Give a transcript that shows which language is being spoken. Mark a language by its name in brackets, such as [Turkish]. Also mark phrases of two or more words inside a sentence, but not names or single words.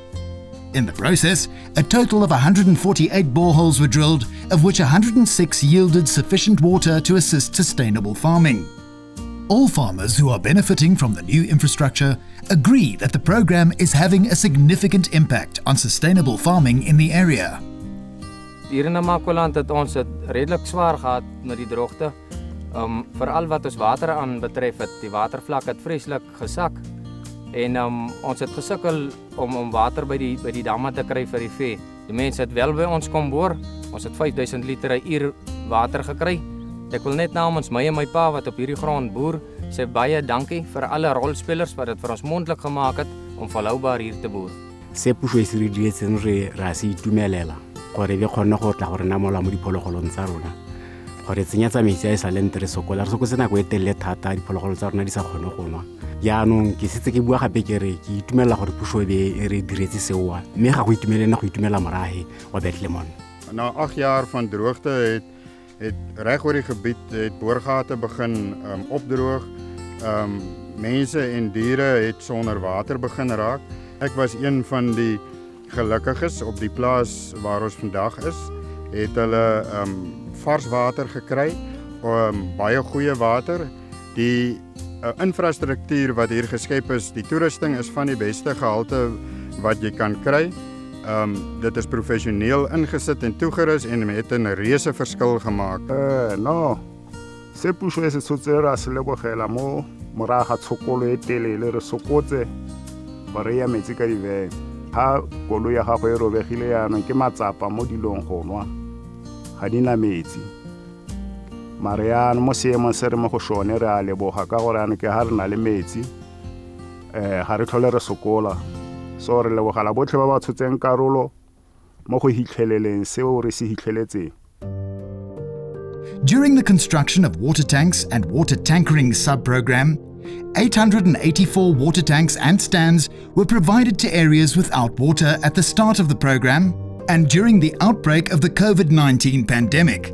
[English] In the process, a total of 148 boreholes were drilled, of which 106 yielded sufficient water to assist sustainable farming. All farmers who are benefiting from the new infrastructure agree that the program is having a significant impact on sustainable farming in the area. [Afrikaans] Hier in Namakoland het ons het redelik swaar gehad met die droogte. Veral wat ons water aan betref het, die watervlak het vreeslik gesak. En ons het gesukkel om water by die damme te kry vir die vee. Die mense het wel by ons kom boor. Ons het 5000 liter 'n uur water gekry. Ek wil net namens my en my pa wat op hierdie grond boer, sê baie dankie vir alle rolspelers wat dit vir ons moontlik gemaak het om volhoubaar hier te boer. [Tswana] Se puso e se re dietseng ra se itumelela gore be kgone go tla gore namola mo diphologolong tsa rona. Gore tsenya tsamaiso ya e sa leng re sokola re sokotse nako e telele thata diphologolo tsa rona di sa kgone go nwa. Jaanong ke setse ke bua gape ke re ke itumelela gore puso e be re diretse seoa mme ga go itumelela go itumela morahe wa Bethlehem. [Afrikaans] Na 8 jaar van droogte het reg oor die gebied het boorgate begin opdroog. Mense en diere het sonder water begin raak. Ek was een van die gelukkiges op die plaas waar ons vandag is. Het hulle vars water gekry, baie goeie water. Die infrastruktuur wat hier geskep is, die toerusting is van die beste gehalte wat jy kan kry. Dit is professioneel ingesit en toegerus en het 'n reuse verskil gemaak. [Tswana] Se puso e se tshotse ra se lebogela mo moraga tshokolo e telele re sokotse gore ya metsi ka diveng. Ha koloi ya gago e robegile yaanong ke matsapa mo dilong go nwa ga di na metsi. Mare yaanong mo seemong se re mo go sone re a leboga ka gore yaanong ke ha re na le metsi ga re tlhole re sokola. So re lebogela botlhe ba ba tshotseng karolo mo go hitlheleleng seo re se hitlheletseng. [English] During the construction of water tanks and water tankering sub-program, 884 water tanks and stands were provided to areas without water at the start of the program and during the outbreak of the COVID-19 pandemic.